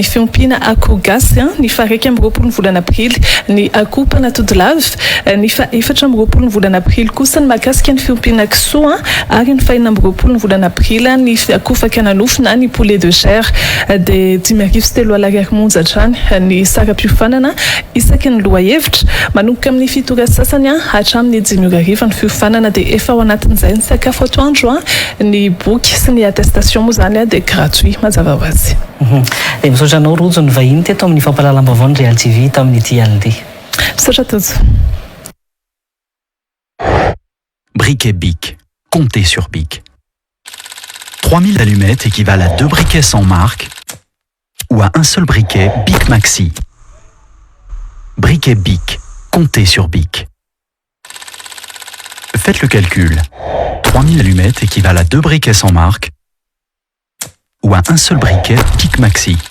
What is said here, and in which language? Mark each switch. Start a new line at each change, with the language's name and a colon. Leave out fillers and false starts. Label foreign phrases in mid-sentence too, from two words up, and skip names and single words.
Malagasy: fiompiana akoho gasy ny fa-20 ny volana aprily ny akoho panatodilavy ny fa-24 ny volana aprily kosa ny mahakasika ny fiompiana kisoa ary ny fa-25 ny volana aprily ny akoho fakananofo na ny
French: poulet de chair
Malagasy: dia 5,3 monja hatrany ny sara-piofanana isaky ny loha hevitra manomboka amin'ny fitora sasany hatramin'ny 5,000 ny fiofanana dia efa ao anatin'izay ny sakafo atoandro ny boky sy ny attestation moa zany dia gratuit mazava ho azy. Dia misaotra anao rojo ny vahiny teto amin'ny fampahalalam-baovao ny Real TV tamin'ity alina. Misaotra tojo.
French: Briquet Bic. Comptez sur Bic. 3000 allumettes équivalent à 2 briquets sans marque ou à un seul briquet Bic Maxi. Briquet Bic. Comptez sur Bic. Faites le calcul. 3000 allumettes équivalent à 2 briquets sans marque ou à un seul briquet Bic Maxi.